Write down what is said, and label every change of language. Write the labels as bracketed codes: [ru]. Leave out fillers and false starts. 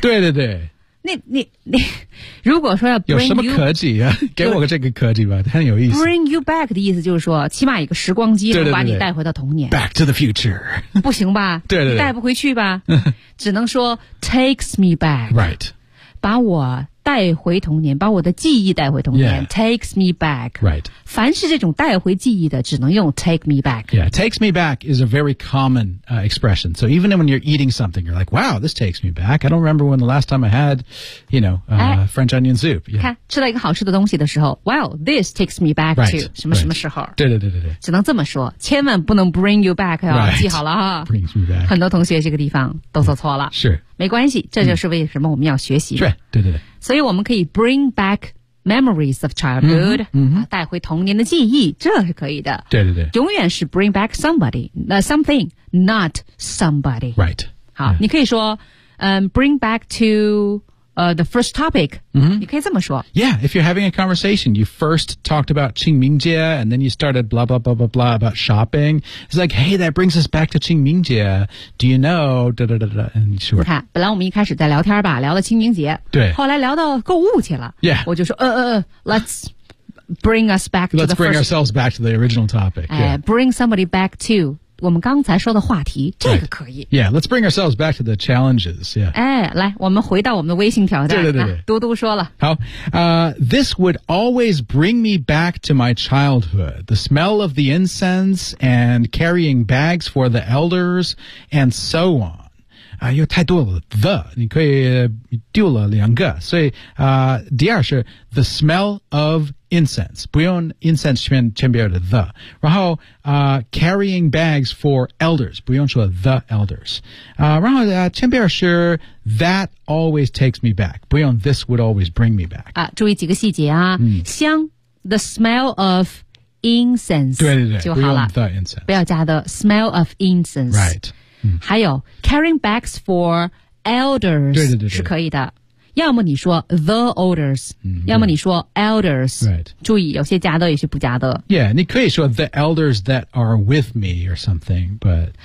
[zh] 对对对。你如果说要 bring 有什么科技啊？给我个这个科技吧，很有意思。 Bring you back 的意思就是说，起码一个时光机对对对对把你带回到童年。 [en] Back to the future， [zh] 不行吧？对对对，你带不回去吧？ [en] 只能说 takes me back， right， [zh] 把我带回童年，把我的记忆带回童年。 [en] Takes me back， right， [zh] 凡是这种带回记忆的，只能用 take me back。 [en] Yeah， takes me back is a very common、expression. So even when you're eating something, you're like, "Wow, this takes me back. I don't remember when the last time I had, you know,、French onion soup." Yeah. [zh] 看吃到一个好吃的东西的时候 ， Wow, this takes me back、 [en] right. [zh] to 什么什么时候？ Right. 对对对对对，只能这么说，千万不能 bring you back 啊、 [en] right. ， [zh] 记好了哈。 [en] Brings me back。 [zh] 很多同学这个地方都做错了。嗯、是。没关系，这就是为什么我们要学习。对、嗯、对对对。 [en] 所以我们可以 bring back memories of childhood、嗯嗯、 [zh] 带回童年的记忆这是可以的对对对 [en] 永远是 bring back somebody something not somebody right 好、yeah. 你可以说、bring back to、the first topic、嗯、 [zh] 你可以这么说 [en] yeah if you're having a conversation you first talked about 清明节 and then you started blah blah blah blah blah about shopping it's like hey that brings us back to 清明节 do you know da, da, da, da, and sure. [zh] 你看本来我们一开始在聊天吧聊到清明节对后来聊到购物去了 [en] yeah 我就说 let's bring us back let's bring ourselves back to the original topic、yeah. [zh] bring somebody back to 我们刚才说的话题这个可以、 [en] right. Yeah, let's bring ourselves back to the challenges、yeah. [zh] 哎，来我们回到我们的微信挑战对对对嘟嘟说了 [en] 好、This would always bring me back to my childhood The smell of the incense And carrying bags for the elders And so on 啊、又太多了 The 你可以、丢了两个所以、第二是 The smell of incense 不用 incense 前边的 the 然后carrying bags for elders 不用说 the elders 然后前边是 that always takes me back 不用 this would always bring me back [zh] 啊，注意几个细节啊、嗯、 [en] 香 the smell of incense [zh] 对对对就好了不用 the incense 不要加 the smell of incense [en] right、嗯、还有 carrying bags for elders [zh] 对对对对是可以的要么你说 the elders、嗯、要么你说 elders、 [en] right. [zh] 注意有些加的有些不加的 [en] yeah 你可以说 the elders that are with me or something but